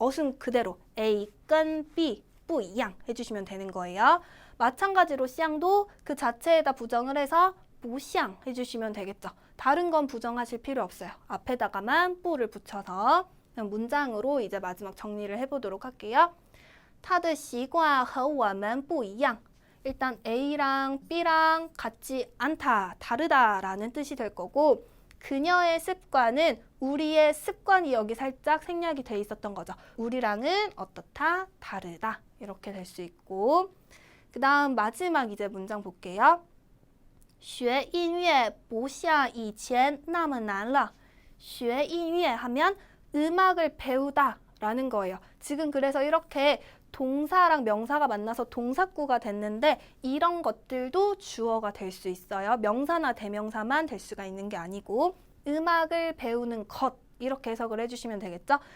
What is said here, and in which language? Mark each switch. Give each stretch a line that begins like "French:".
Korean: 어순 그대로 A 跟 B 不一样 해주시면 되는 거예요. 마찬가지로 相도 그 자체에다 부정을 해서 不像 해주시면 되겠죠. 다른 건 부정하실 필요 없어요. 앞에다가만 不를 붙여서 문장으로 이제 마지막 정리를 해보도록 할게요.
Chinese: 他的习惯和我们不一样.
Korean: 일단 A랑 B랑 같지 않다, 다르다라는 뜻이 될 거고 그녀의 습관은 우리의 습관이 여기 살짝 생략이 돼 있었던 거죠. 우리랑은 어떻다, 다르다 이렇게 될 수 있고 그 다음 마지막 이제 문장 볼게요.
Chinese: 学音乐不像以前那么难了. 学音乐
Korean: 하면 음악을 배우다 라는 거예요. 지금 그래서 이렇게 동사랑 명사가 만나서 동사구가 됐는데 이런 것들도 주어가 될 수 있어요. 명사나 대명사만 될 수가 있는 게 아니고 음악을 배우는 것 이렇게 해석을 해주시면 되겠죠.